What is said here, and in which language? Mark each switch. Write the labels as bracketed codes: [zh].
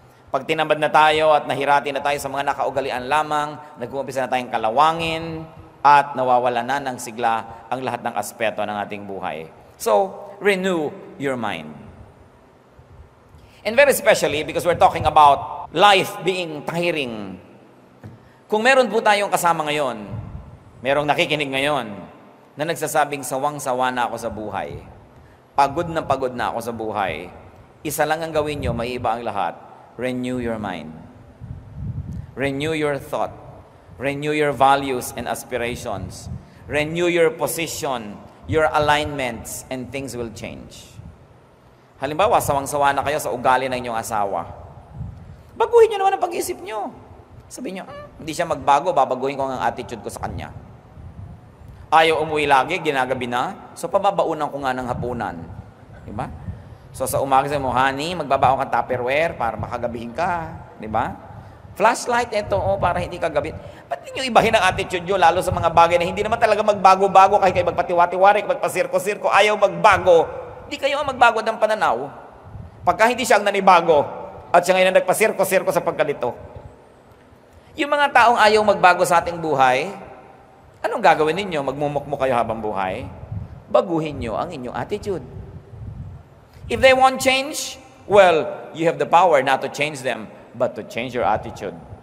[tl] Pag tinamad na tayo at nahirati na tayo sa mga nakaugalian lamang, nag-uumpisa na tayong kalawangin, at nawawala na ng sigla ang lahat ng aspeto ng ating buhay. [en] So, renew your mind. And very especially, because we're talking about life being tiring. [tl] Kung meron po tayong kasama ngayon, merong nakikinig ngayon, na nagsasabing sawang-sawa na ako sa buhay, pagod na ako sa buhay, isa lang ang gawin nyo, may iba ang lahat, [en] renew your mind. Renew your thought. Renew your values and aspirations. Renew your position, your alignments, and things will change. [tl] Halimbawa, sawang-sawa na kayo sa ugali ng inyong asawa. Baguhin nyo naman ang pag-iisip nyo. Sabihin nyo, hindi siya magbago, babaguhin ko ang attitude ko sa kanya. Ayaw umuwi lagi, ginagabi na, so pababaunan ko nga ng hapunan. Diba? So sa umaga sa mo, honey, magbabaon ka Tupperware para makagabihin ka. Diba? Flashlight, ito, para hindi kagabi. Ba't ninyo ibahin ang attitude nyo, lalo sa mga bagay na hindi naman talaga magbago-bago, kahit kayo magpatiwati-wari, magpasirko-sirko, ayaw magbago. Hindi kayo ang magbago ng pananaw. Pagka hindi siya ang nanibago, at siya ngayon ang nagpasirko-sirko sa pagkalito. Yung mga taong ayaw magbago sa ating buhay, anong gagawin ninyo? Magmumukmuk kayo habang buhay? Baguhin nyo ang inyong attitude. [en] If they won't change, well, you have the power not to change them, but to change your attitude.